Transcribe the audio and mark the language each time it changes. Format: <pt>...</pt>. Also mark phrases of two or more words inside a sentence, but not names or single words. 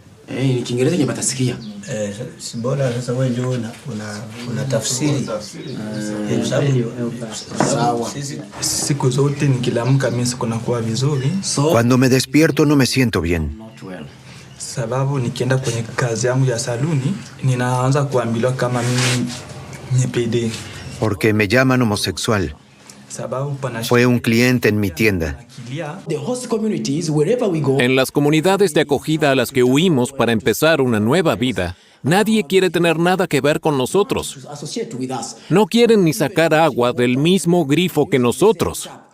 <sw>Bora sasa wewe ndio una tafsiri. Siku zote nikiamka mimi sikunakuwa vizuri.</sw> <es>Cuando me despierto no me siento bien.</es> <sw>Sababu nikienda kwenye kazi yangu ya saluni ninaanza kuambiwa kama mimi ni PD.</sw> <es>Porque me llaman homosexual. Fue un cliente en mi tienda. En las comunidades de acogida a las que huimos para empezar una nueva vida, nadie quiere tener nada que ver con nosotros. No quieren ni sacar agua del mismo grifo que nosotros.</es>